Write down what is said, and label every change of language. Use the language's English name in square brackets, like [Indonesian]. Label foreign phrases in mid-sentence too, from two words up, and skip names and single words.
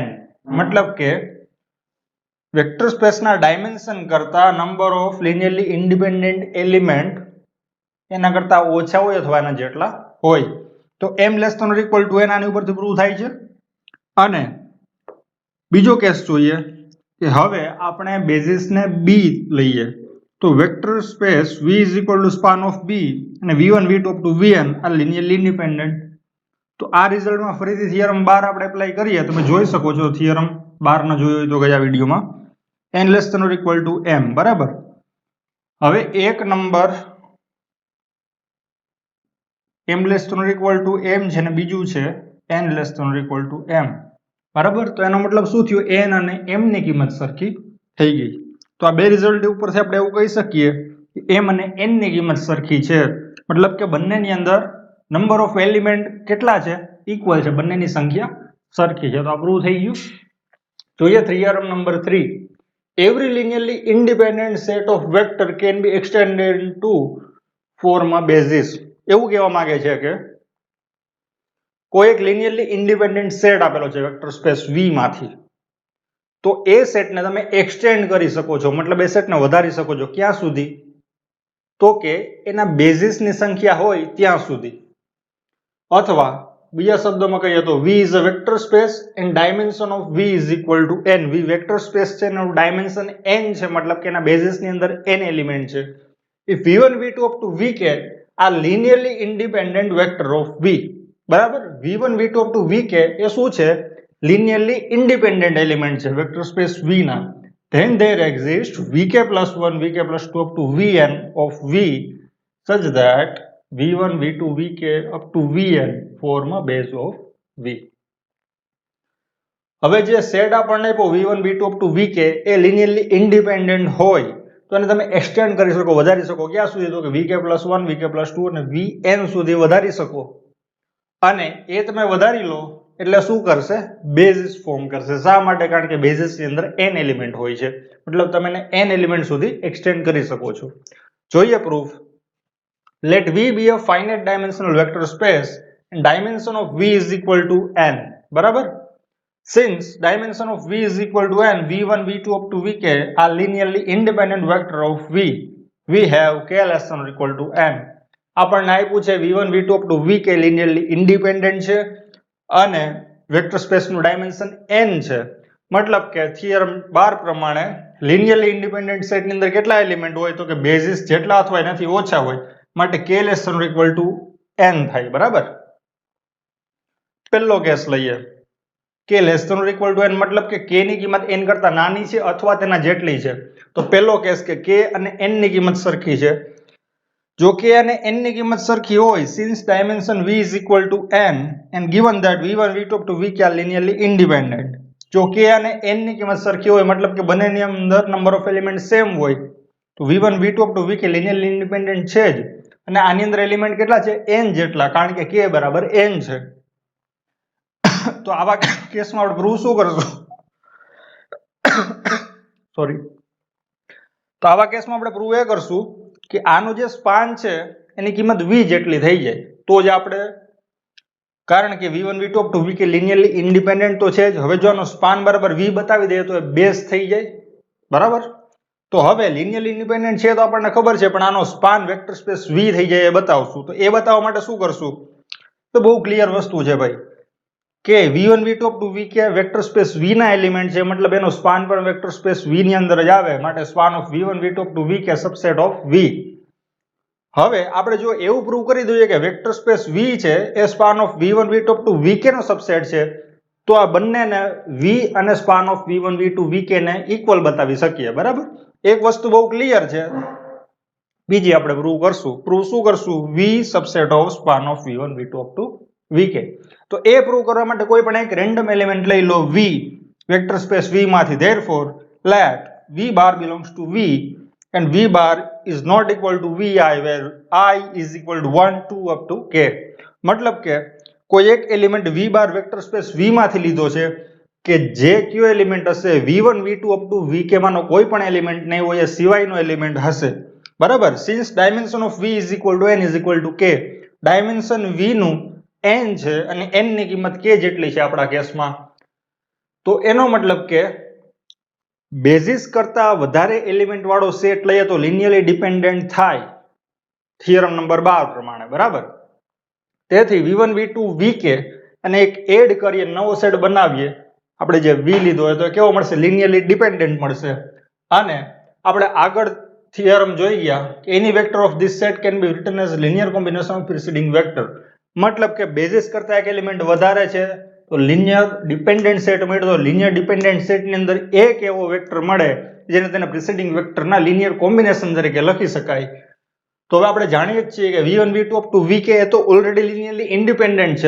[Gujarati] મતલબ કે [English] vector spaceના [Gujarati] ડાયમેન્શન કરતા [English] number of linearly independent element [Gujarati] એના કરતા ઓછા હોય અથવા એના જેટલા હોય. તો m [English] less than or equal to [Gujarati] n આની ઉપરથી પ્રૂવ થાય છે. અને બીજો કેસ જોઈએ કે હવે આપણે બેઝિસને B લઈએ તો [English] vector space V is equal to span of B [Gujarati] અને [English] V1 V2 up to Vn [Gujarati] આ [English] linearly independent. [Gujarati] તો આ રિઝલ્ટમાં ફરીથી થિયરમ 12 આપણે એપ્લાય કરીએ. તમે જોઈ શકો છો થિયરમ 12 ન જોયો હોય તો ગયા વિડીયોમાં. n [English] less than or equal to [Gujarati] m, બરાબર? હવે એક નંબર m [English] less than or equal to [Gujarati] m છે ને બીજું છે n [English] less than or equal to [Gujarati] m, બરાબર? તો એનો મતલબ શું થયું? n અને m ની કિંમત સરખી થઈ ગઈ. તો આ બે રિઝલ્ટ ઉપરથી આપણે એવું કહી શકીએ કે m અને n ની કિંમત સરખી છે. મતલબ કે બંનેની અંદર [English] number of element [Gujarati] કેટલા છે? ઇક્વલ છે. બંનેની સંખ્યા સરખી છે. તો આ પ્રૂવ થઈ ગયું. જોઈએ થિયરમ નંબર 3. [English] Every linearly independent set of vector can be extended to form a basis. [Gujarati] એવું કહેવા માંગે છે કે કોઈ એક [English] linearly independent set [Gujarati] આપેલો છે [English] vector space [Gujarati] V માંથી, તો એ સેટને તમે એક્સટેન્ડ કરી શકો છો, મતલબ એ સેટને વધારી શકો છો. ક્યાં સુધી? તો કે એના બેઝિસની સંખ્યા હોય ત્યાં સુધી. અથવા બીજા શબ્દોમાં કહીએ તો [English] V is a vector space and dimension of V is equal to n. [Gujarati] V [English] vector space [Gujarati] છે એનું ડાયમેન્શન n છે, મતલબ કે એના બેઝિસની અંદર n એલિમેન્ટ છે. [English] If V1 V2 up to Vk are linearly independent vector of V, બરાબર? V1 V2 up to Vk [Gujarati] એ શું છે? [English] linearly independent element [Gujarati] છે [English] vector space [Gujarati] V ના. [English] Then there exists Vk plus 1 Vk plus 2 up to Vn of V such that V1 V2 Vk up to Vn form a base of V. [Gujarati] હવે જે સેટ આપણને આપ્યો [English] V1 V2 up to Vk [Gujarati] એ [English] linearly independent [Gujarati] હોય તો એને તમે એક્સટેન્ડ કરી શકો, વધારી શકો. ક્યાં સુધી? તો કે [English] Vk plus 1 Vk plus 2 [Gujarati] અને Vn સુધી વધારી શકો. અને એ તમે વધારી લો એટલે શું કરશે? [English] basis form [Gujarati] કરશે. શા માટે? કારણ કે બેઝિસની અંદર n એલિમેન્ટ હોય છે, મતલબ તમે એને n એલિમેન્ટ સુધી એક્સટેન્ડ કરી શકો છો. જોઈએ પ્રૂફ. [English] Let V be a finite dimensional vector space and dimension of V is equal to n, બરાબર? Since dimension of V is equal to n, V1, V2 up to Vk are linearly independent vector of V, we have k less than or equal to n. [Gujarati] આપણને આપ્યું છે [English] V1, V2 up to Vk linearly independent [Gujarati] છે અને [English] vector spaceનું dimension [Gujarati] n છે. મતલબ કે થિયરમ 12 પ્રમાણે [English] linearly independent [Gujarati] સેટની અંદર કેટલા એલિમેન્ટ હોય તો કે બેઝિસ જેટલા અથવા એનાથી ઓછા હોય માટે [English] k less than or equal to n [Gujarati] થાય. બરાબર. પહેલો કેસ લઈએ [English] k less than or equal to n [Gujarati] मतलब કે k ની કિંમત n કરતા નાની છે અથવા તેના જેટલી છે. તો પહેલો કેસ કે k અને n ની કિંમત સરખી છે. જો k અને n ની કિંમત સરખી હોય, [English] since dimension v is equal to n and given that v1 v2 up to vk are linearly independent, [Gujarati] જો k અને n ની કિંમત સરખી હોય મતલબ કે બંનેની અંદર [English] number of element same [Gujarati] હોય તો [English] v1 v2 up to vk linearly independent [Gujarati] છે જ અને આની અંદર એલિમેન્ટ કેટલા છે n જેટલા કારણ કે k બરાબર n છે. તો આવા કેસમાં આપણે પ્રૂવ શું કરશું? સોરી. તો આવા કેસમાં આપણે પ્રૂવ એ કરશું કે આનું જે સ્પાન છે એની કિંમત v જેટલી થઈ જાય તો જ આપણે, કારણ કે [English] v1 v2 up to vk linearly independent [Gujarati] તો છે જ. હવે જો આનો સ્પાન બરાબર v બતાવી દઈએ તો એ બેઝ થઈ જાય. બરાબર. તો હવે [English] linearly independent [Gujarati] છે તો આપણને ખબર છે પણ આનો સ્પાન [English] vector space [Gujarati] v થઈ જાય એ બતાવશું. તો એ બતાવવા માટે શું કરશું? તો બહુ ક્લિયર વસ્તુ છે ભાઈ કે [English] v1 v2 up to vk vector space [Gujarati] v ના એલિમેન્ટ છે મતલબ એનો સ્પાન પણ [English] vector space [Gujarati] v ની અંદર જ આવે માટે [English] span of v1 v2 up to vk subset of v. [Gujarati] હવે આપણે જો એવું પ્રૂવ કરી દઈએ કે [English] vector space [Gujarati] v છે એ [English] span of v1 v2 up to vk [Gujarati] નો સબસેટ છે તો આ બંનેને v અને [English] span of v1 v2 vk [Gujarati] ને ઇક્વલ બતાવી શકીએ. બરાબર. એક વસ્તુ બહુ ક્લિયર છે. બીજી આપણે પ્રૂવ કરશું. પ્રૂવ શું કરશું? [English] v subset of span of v1 v2 up to vk. [Gujarati] તો એ પ્રૂવ કરવા માટે કોઈ પણ એક [English] random element [Gujarati] લઈ લો v [English] vector space [Gujarati] v માંથી. [English] therefore let v bar belongs to v and v bar is not equal to vi where I is equal to 1 2 up to k. [Gujarati] મતલબ કે કોઈ એક એલિમેન્ટ v bar વેક્ટર સ્પેસ v માંથી લીધો છે કે જે કયો એલિમેન્ટ હશે [English] v1 v2 up to vk [Gujarati] માનો કોઈ પણ એલિમેન્ટ નહીં હોય એ સિવાયનો એલિમેન્ટ હશે. બરાબર. [English] since dimension of v is equal to n is equal to k, [Gujarati] ડાયમેન્શન v નું n છે અને n ની કિંમત k જેટલી છે આપણા કેસમાં, તો એનો મતલબ કે બેઝિસ કરતા વધારે એલિમેન્ટ વાળો સેટ લઈએ તો [English] linearly dependent [Gujarati] થાય [English] theorem number 12 [Gujarati] પ્રમાણે. બરાબર. તેથી v1 v2 vk અને એક એડ કરીએ નવો સેટ બનાવીએ આપણે જે v લીધો હોય તો કેવો મળશે? [English] linearly dependent [Gujarati] મળશે. અને આપણે આગળ થિયરમ જોઈ ગયા કે [English] any vector of this set can be written as linear combination of preceding vector. [Gujarati] મતલબ કે બેઝિસ કરતા એક એલિમેન્ટ વધારે છે તો [English] linear dependent set [Gujarati] મળ્યો તો [English] linear dependent setની [Gujarati] અંદર એક એવો વેક્ટર મળે જેને તેને [English] preceding vectorના linear combination [Gujarati] તરીકે લખી શકાય. તો હવે આપણે જાણીએ જ છીએ કે [English] v1 v2 up to vk [Gujarati] એ તો [English] already linearly independent [Gujarati] છે.